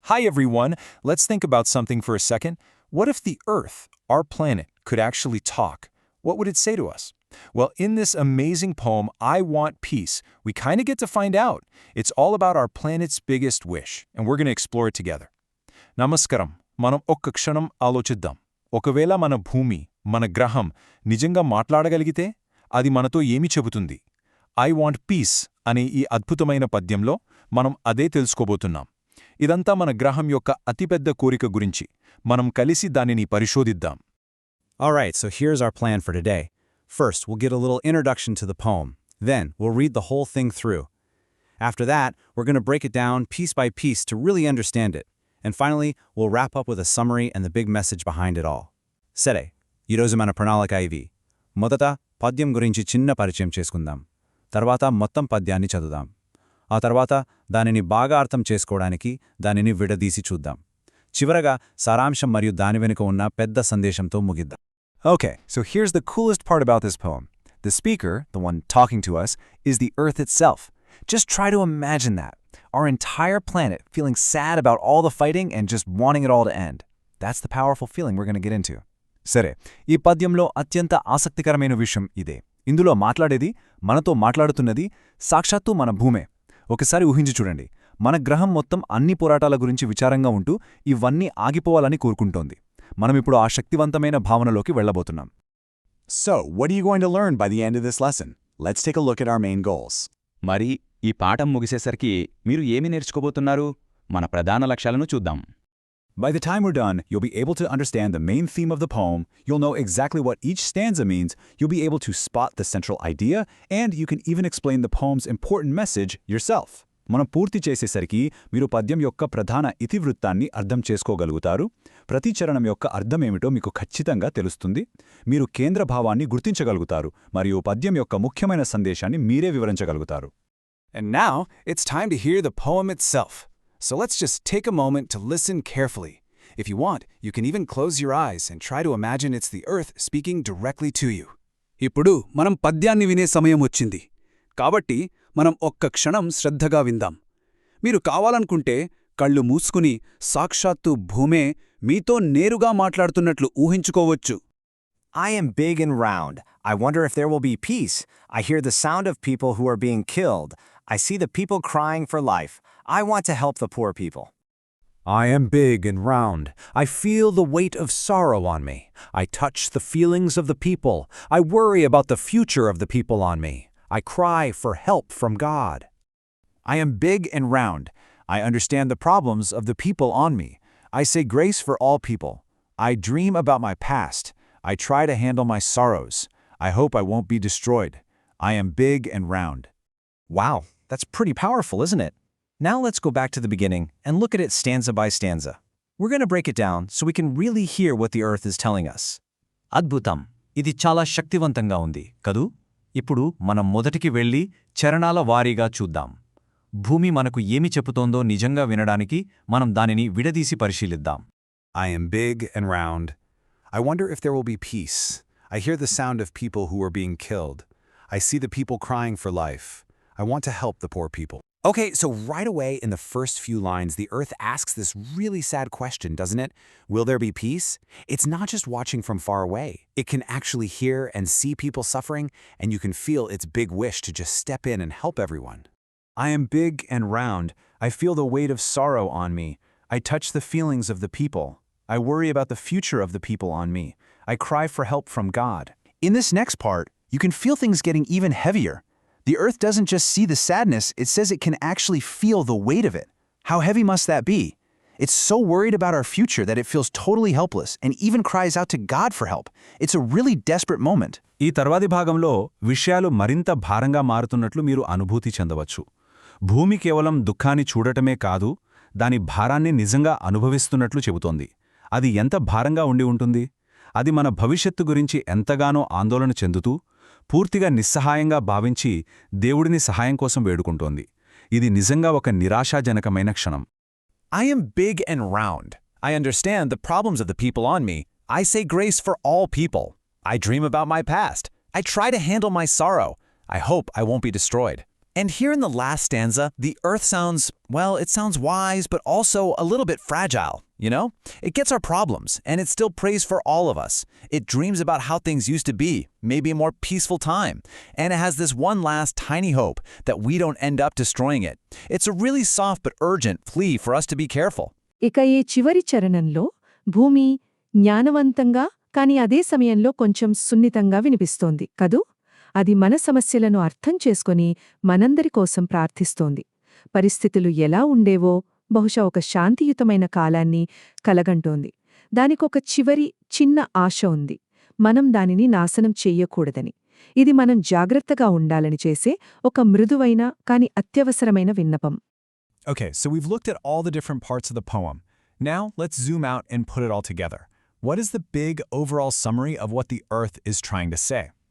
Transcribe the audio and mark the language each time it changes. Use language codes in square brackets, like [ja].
[en] Hi everyone, let's think about something for a second. What if the Earth, our planet, could actually talk? What would it say to us? Well, in this amazing poem, I Want Peace, we kind of get to find out. It's all about our planet's biggest wish, and we're going to explore it together. [te] Namaskaram, మనం ఒక్క క్షణం ఆలోచిద్దాం. ఒకవేళ మన భూమి, మన గ్రహం నిజంగా మాట్లాడగలిగితే అది మనతో ఏమి చెబుతుంది? ఐ వాంట్ పీస్ అనే ఈ అద్భుతమైన పద్యంలో మనం అదే తెలుసుకోబోతున్నాం. ఇదంతా మన గ్రహం యొక్క అతిపెద్ద కోరిక గురించి. మనం కలిసి దానిని పరిశోధిద్దాం. [en] Alright, so here's our plan for today. First, we'll get a little introduction to the poem. Then, we'll read the whole thing through. After that, we're going to break it down piece by piece to really understand it. And finally, we'll wrap up with a summary and the big message behind it all. [te] Sere, ఈరోజు మన ప్రణాళిక ఇవి. మొదట పద్యం గురించి చిన్న పరిచయం చేసుకుందాం. తర్వాత మొత్తం పద్యాన్ని చదువుదాం. ఆ తర్వాత దానిని బాగా అర్థం చేసుకోవడానికి దానిని విడదీసి చూద్దాం. చివరగా సారాంశం మరియు దాని వెనుక ఉన్న పెద్ద సందేశంతో ముగిద్దాం. [en] Okay, so here's the coolest part about this poem. The speaker, the one talking to us, is the Earth itself. Just try to imagine that. Our entire planet feeling sad about all the fighting and just wanting it all to end. That's the powerful feeling we're going to get into. [te] సరే, ఈ పద్యంలో అత్యంత ఆసక్తికరమైన విషయం ఇదే. ఇందులో మాట్లాడేది, మనతో మాట్లాడుతున్నది సాక్షాత్తు మన భూమే. ఒకసారి ఊహించి చూడండి. మన గ్రహం మొత్తం అన్ని పోరాటాల గురించి విచారంగా ఉంటూ ఇవన్నీ ఆగిపోవాలని కోరుకుంటోంది. మనమిప్పుడు ఆ శక్తివంతమైన భావనలోకి వెళ్లబోతున్నాం. [en] So, what are you going to learn by the end of this lesson? Let's take a look at our main goals. [te] మరి ఈ పాఠం ముగిసేసరికి మీరు ఏమి నేర్చుకోబోతున్నారు? మన ప్రధాన లక్ష్యాలను చూద్దాం. [en] By the time we're done, you'll be able to understand the main theme of the poem, you'll know exactly what each stanza means, you'll be able to spot the central idea, and you can even explain the poem's important message yourself. [te] మనం పూర్తి చేసేసరికి మీరు పద్యం యొక్క ప్రధాన ఇతివృత్తాన్ని అర్థం చేసుకోగలుగుతారు. ప్రతి చరణం యొక్క అర్థమేమిటో మీకు ఖచ్చితంగా తెలుస్తుంది. మీరు కేంద్ర భావాన్ని గుర్తించగలుగుతారు మరియు పద్యం యొక్క ముఖ్యమైన సందేశాన్ని మీరే వివరించగలుగుతారు. [en] And now, it's time to hear the poem itself. So let's just take a moment to listen carefully. If you want, you can even close your eyes and try to imagine it's the Earth speaking directly to you. [te] ఇప్పుడు మనం పద్యాన్ని వినే సమయం వచ్చింది. కాబట్టి మనం ఒక్క క్షణం శ్రద్ధగా విందాం. మీరు కావాలనుకుంటే కళ్ళు మూసుకుని సాక్షాత్తు భూమే మీతో నేరుగా మాట్లాడుతున్నట్లు ఊహించుకోవచ్చు. [en] I am big and round. I wonder if there will be peace. I hear the sound of people who are being killed. I see the people crying for life. I want to help the poor people. I am big and round. I feel the weight of sorrow on me. I touch the feelings of the people. I worry about the future of the people on me. I cry for help from God. I am big and round. I understand the problems of the people on me. I say grace for all people. I dream about my past. I try to handle my sorrows. I hope I won't be destroyed. I am big and round. Wow, that's pretty powerful, isn't it? Now let's go back to the beginning and look at it stanza by stanza. We're going to break it down so we can really hear what the Earth is telling us. [te] అద్భుతం. ఇది చాలా శక్తివంతంగా ఉంది కదూ? ఇప్పుడు మనం మొదటికి వెళ్ళి చరణాల వారీగా చూద్దాం. భూమి మనకు ఏమి చెబుతోందో నిజంగా వినడానికి మనం దానిని విడదీసి పరిశీలిద్దాం. [en] I am big and round. I wonder if there will be peace. I hear the sound of people who are being killed. I see the people crying for life. I want to help the poor people. Okay, so right away in the first few lines, the Earth asks this really sad question, doesn't it? Will there be peace? It's not just watching from far away. It can actually hear and see people suffering, and you can feel its big wish to just step in and help everyone. I am big and round. I feel the weight of sorrow on me. I touch the feelings of the people. I worry about the future of the people on me. I cry for help from God. In this next part, you can feel things getting even heavier. The Earth doesn't just see the sadness, it says it can actually feel the weight of it. How heavy must that be? It's so worried about our future that it feels totally helpless and even cries out to God for help. It's a really desperate moment. [te] ఈ తర్వాతి భాగంలో విషయాలు మరింత భారంగా మారుతున్నట్లు మీరు అనుభూతి చెందవచ్చు. భూమి కేవలం దుఃఖాన్ని చూడటమే కాదు, దాని భారాన్ని నిజంగా అనుభవిస్తున్నట్లు చెబుతోంది. అది ఎంత భారంగా ఉండి ఉంటుంది? అది మన భవిష్యత్తు గురించి ఎంతగానో ఆందోళన చెందుతూ పూర్తిగా నిస్సహాయంగా భావించి దేవుడిని సహాయం కోసం వేడుకుంటోంది. ఇది నిజంగా ఒక నిరాశాజనకమైన క్షణం. [en] I am big and round. I understand the problems of the people on me. I say grace for all people. I dream about my past. I try to handle my sorrow. I hope I won't be destroyed. And here in the last stanza, the earth sounds, well, it sounds wise, but also a little bit fragile, you know? It gets our problems, and it still prays for all of us. It dreams about how things used to be, maybe a more peaceful time. And it has this one last tiny hope that we don't end up destroying it. It's a really soft but urgent plea for us to be careful. [te] ఇక ఈ చివరి చరణంలో భూమి జ్ఞానవంతంగా కాని అదే సమయంలో కొంచెం సున్నితంగా వినిపిస్తోంది కదూ అది మన సమస్యలను అర్థం చేసుకొని మనందరి కోసం ప్రార్థిస్తోంది పరిస్థితులు ఎలా ఉండేవో బహుశా ఒక శాంతియుతమైన కాలాన్ని కలగంటోంది దానికొక చివరి చిన్న ఆశ ఉంది మనం దానిని నాశనం చెయ్యకూడదని ఇది మనం జాగ్రత్తగా ఉండాలని చేసే ఒక మృదువైన కాని అత్యవసరమైన విన్నపం. [en] Okay, so we've looked at all the different parts of the poem. Now, let's zoom out and put it all together. What is the big overall summary of what the earth is trying to say?